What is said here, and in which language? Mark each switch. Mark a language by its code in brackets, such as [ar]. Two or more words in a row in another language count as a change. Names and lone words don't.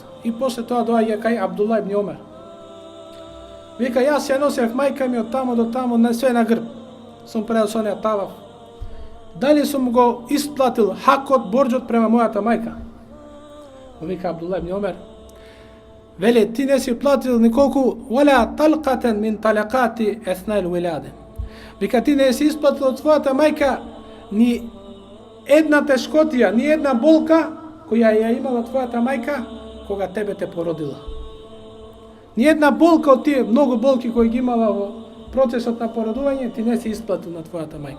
[mk] И после тоа доаѓа кај Абдулла ибн Омер. Вика, јас ја носев мајка ми од тамо до тамо, на све на грб. Сум предал со неја тавав. Дали сум го исплатил хакот, борџот према мојата мајка? Вика Абдулла ибн Омер, вели, ти не си платил николку [ar] ولا طلقة من طلقات أثناء الولادة. [mk] Вика, ти не си исплатил од својата мајка ни една тешкотија, ни една болка која ја имала твојата мајка кога тебе те породила. Ни една болка од тие многу болки кои ги имала во процесот на породување, ти не си исплатил на твојата мајка.